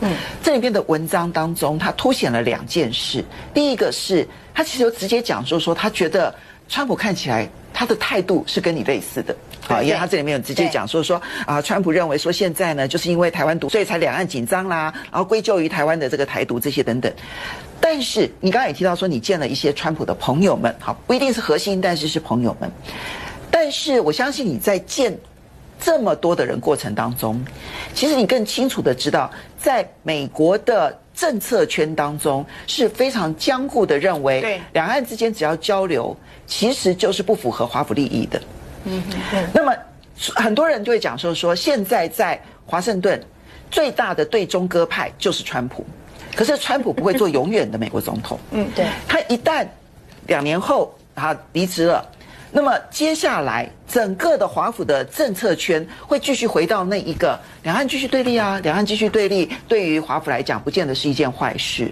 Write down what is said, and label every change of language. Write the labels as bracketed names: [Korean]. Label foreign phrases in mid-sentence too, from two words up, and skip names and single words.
[Chinese] 這裡面的文章當中，它凸顯了兩件事。第一個是，他其實就直接講說他覺得川普看起來他的態度是跟你類似的。好，因為他這裡面有直接講說川普認為說現在呢，就是因為台灣獨，所以才兩岸緊張啦，然後歸咎於台灣的這個台獨這些等等。但是你剛才也提到說你見了一些川普的朋友們，好，不一定是核心，但是是朋友們。但是我相信你在見這麼多的人過程當中，其實你更清楚的知道，在美國的政策圈當中是非常僵固的，認為兩岸之間只要交流，其實就是不符合華府利益的。那麼很多人就會講說現在在華盛頓最大的對中鴿派就是川普，可是川普不會做永遠的美國總統。對，他一旦2年後他離職了，那麼接下來整個的華府的政策圈會繼續回到那一個兩岸繼續對立啊，兩岸繼續對立，對於華府來講不見得是一件壞事。